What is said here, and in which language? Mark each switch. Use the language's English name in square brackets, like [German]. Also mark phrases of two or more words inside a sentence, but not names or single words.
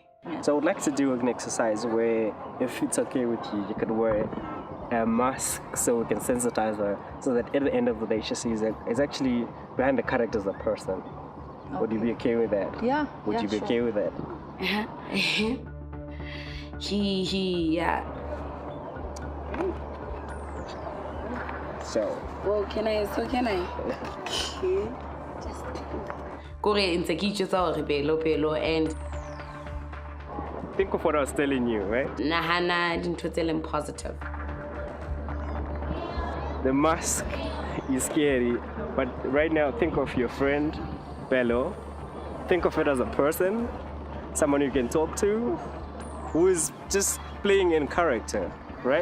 [English] So I would like to do an exercise where, if it's okay with you, you can wear a mask so we can sensitize her, so that at the end of the day she sees that it's actually behind the character as a person. Okay. Would you be okay with that? Yeah. Would you be okay with that? Yeah. So. Well, can I? [Southern Sotho] Kore ntse ke itjwetsa hore pelo and [English] think of what I was telling you, right? [Southern Sotho] nahana dintho tse leng positive. [English] The mask is scary, but right now think of your friend, Bello. Think of it as a person, someone you can talk to, who is just playing in character, right?